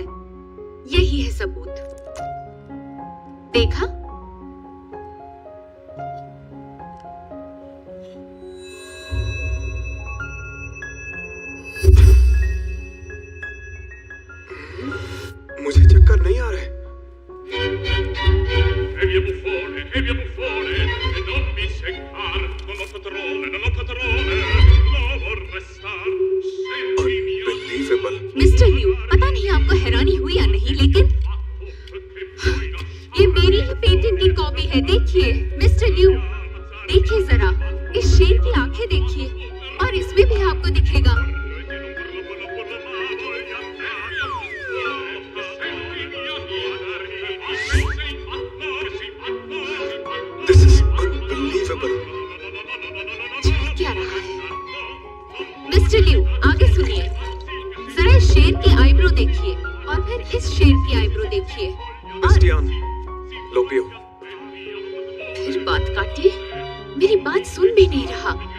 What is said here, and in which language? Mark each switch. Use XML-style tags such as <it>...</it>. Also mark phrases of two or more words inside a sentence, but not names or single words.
<hi>यही है सबूत। देखा? मुझे चक्कर नहीं आ रहे।</hi> <it>E via buffone, e non mi seccar, non ho padrone, no vorrei star, senti mio</it> <en>Unbelievable.</en> <hi>मिस्टर लिू, पता नहीं आपको हैरानी हुई या नहीं, लेकिन ये मेरी ही पेंटिंग की कॉपी है। देखिए मिस्टर लिू, देखिए जरा, इस शेर की आंखें देखिए, और इसमें भी आपको दिखेगा।</hi> <en>This is unbelievable.</en> <hi>चल क्या रहा है? मिस्टर लिू, आगे सुनिए। जरा इस शेर की आईब्रो देखिए, और फिर इस शेर की आईब्रो देखिए, और क्रिस्टियान, लो पियो। फिर बात काटिए। मेरी बात सुन भी नहीं रहा।</hi>